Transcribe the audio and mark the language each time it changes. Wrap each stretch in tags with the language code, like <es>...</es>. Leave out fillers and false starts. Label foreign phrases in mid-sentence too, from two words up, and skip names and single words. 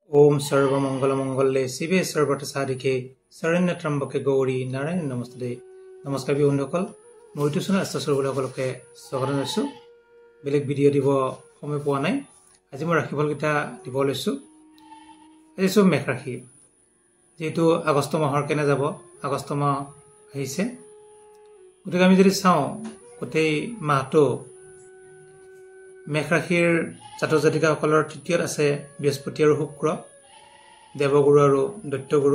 <sa>ओम सर्वमंगलमंगले शिवे सर्वतसाधिके शरण्य त्र्यंबके गौरी नारायण नमस्ते।</sa> <as>নমস্কাৰ বন্ধুসকল, মই টিউচন আস্থাসকলকে স্বাগত জনাইছো। বেলেগ ভিডিঅ' দিব সময় পোৱা নাই, আজি মই ৰাশিফলকেইটা দিব লৈছো। আজি সব মেঘ ৰাশি, যেহেতু আগষ্ট মাহৰ কেনে যাব, আগষ্ট মাহ আহিছে, গতিকে আমি যদি চাওঁ গোটেই মাহটো মেঘ ৰাশিৰ জাতক জাতিকাসকলৰ তৃতীয়ত আছে বৃহস্পতি আৰু শুক্ৰ, দেৱগুৰু আৰু দৈত্যগুৰু।</as>